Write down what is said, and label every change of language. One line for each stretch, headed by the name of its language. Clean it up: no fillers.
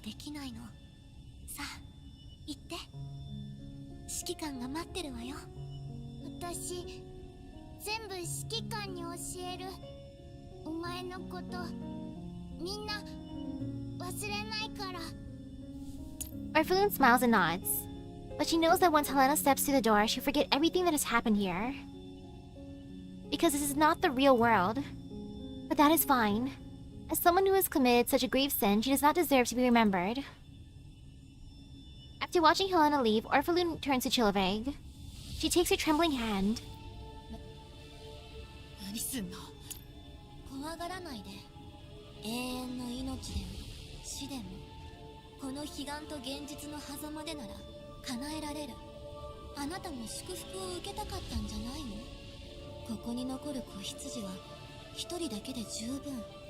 Japanese: できないのさあ行って指揮官が待ってるわよ私全部指揮官に教えるお前のことみんな忘れないから
English: Orpheloon smiles and nods. But she knows that once Helena steps through the door, she'll forget everything that has happened here. Because this is not the real world. But that is fine. As someone who has committed such a grave sin, she does not deserve to be remembered. After watching Helena leave, Orpheloon turns to Chilvig. She takes her trembling hand.
Japanese: 何すんの怖がらないで永遠の命でも死でもこの悲願と現実の狭間でなら叶えられる。あなたも祝福を受けたかったんじゃないの？ここに残る子羊は一人だけで十分。